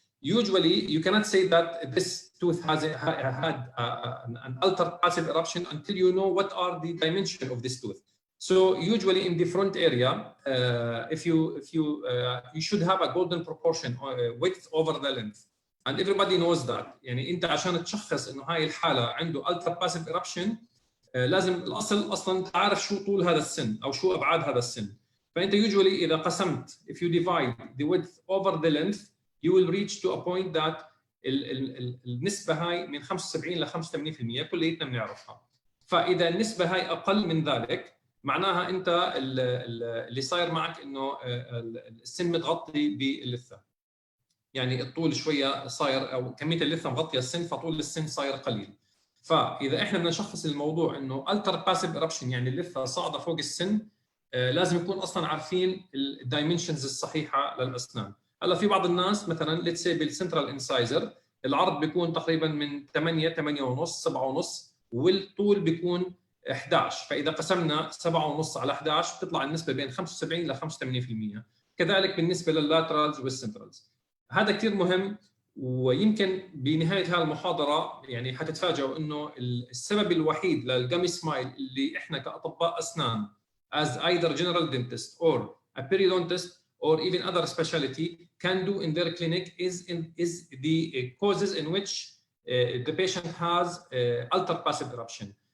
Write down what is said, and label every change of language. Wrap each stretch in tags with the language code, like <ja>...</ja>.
<en>Usually you cannot say that this tooth has had an altered passive eruption until you know what are the dimensions of this tooth. So usually in the front area, you should have a golden proportion width over the length, and everybody knows that.</en> <ar>يعني انت عشان تشخص انه هاي الحالة عنده altered passive eruption لازم الاصل اصلا تعرف شو طول هذا السن او شو ابعاد هذا السن.</ar> <en>فانت usually</en> <ar>اذا قسمت,</ar> <en>if you divide the width over the length, you will reach to a point that</en> <ar>النسبة هاي من 75 ل 85% كليتنا بنعرفها. فاذا النسبة هاي اقل من ذلك معناها انت اللي صاير معك انه السن متغطي باللثة. يعني الطول شوية صاير او كمية اللثة مغطية السن، فطول السن صاير قليل. فاذا احنا بدنا نشخص الموضوع انه altered passive eruption يعني اللثه صاعده فوق السن، لازم نكون اصلا عارفين الدايمنشنز الصحيحه للاسنان. هلا في بعض الناس مثلا ليتس سي بالسنترال انسايزر العرض بيكون تقريبا من 8 ونص 7 ونص، والطول بيكون 11. فاذا قسمنا 7 ونص على 11 بتطلع النسبه بين 75 ل 85%. كذلك بالنسبه لللاترالز والسنترالز. هذا كثير مهم. ويمكن بنهايه هذه المحاضره يعني حتتفاجئوا انه السبب الوحيد للجامي سمايل اللي احنا كاطباء اسنان</ar> <en>as either general dentist or a periodontist or even other specialty can do in their clinic is the causes in which the patient has altered passive eruption.</en>